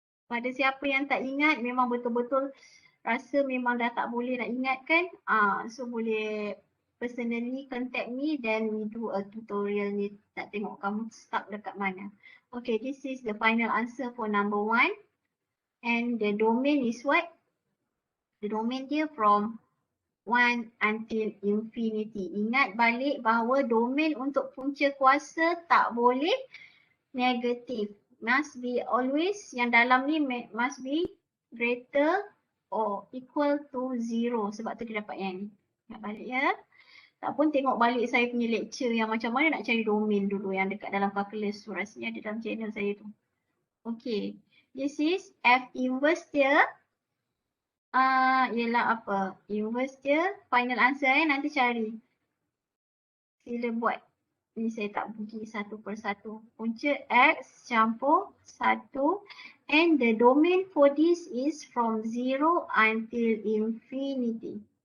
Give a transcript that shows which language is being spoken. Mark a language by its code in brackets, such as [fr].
[ms] Pada siapa yang tak ingat, memang betul-betul rasa memang dah tak boleh nak ingat kan, so boleh [en] personally contact me, then we do a tutorial [ms] ni, nak tengok kamu stuck dekat mana. [en] Okay, this is the final answer for number 1. And the domain is what? The domain dia from 1 until infinity. [ms] Ingat balik bahawa domain untuk punca kuasa tak boleh negatif. [en] Must be always, [ms] yang dalam ni [en] must be greater or equal to 0. [ms] Sebab tu dia dapat yang ni. Ingat balik ya. Tak pun tengok balik saya punya lecture yang macam mana nak cari domain dulu yang dekat dalam calculus tu. Rasanya ada dalam channel saya tu. [en] Okay. This is F inverse dia. [ms] Ialah apa? [en] Inverse dia. [ms] Final answer nanti cari. Sila buat. Ni saya tak pergi satu persatu. Punca X campur 1. [en] And the domain for this is from 0 until infinity.